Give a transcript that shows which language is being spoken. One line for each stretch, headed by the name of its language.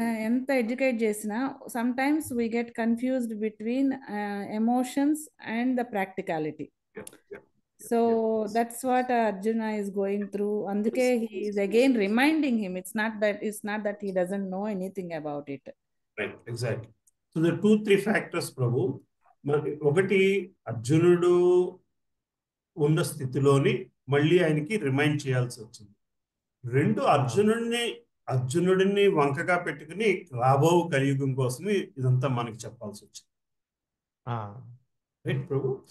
Telugu: ఎంత ఎడ్యుకేట్ చేసినా
English: Sometimes we get confused between emotions and the practicality. Yeah, yeah, so yeah. That's what Arjuna is going through.
Telugu: అందుకే
English: He is again reminding him. It's not that he doesn't know anything about it. Right, exactly. So there are 2-3 factors, ప్రభు.
Telugu: ఒకటి, అర్జునుడు ఉన్న స్థితిలోని మళ్ళీ ఆయనకి remind చేయాల్సి వచ్చింది. రెండు, అర్జునుడిని వంకగా పెట్టుకుని రాబో కలియుగం కోసమే ఇదంతా మనకి చెప్పాల్సి వచ్చింది. రైట్ ప్రభు.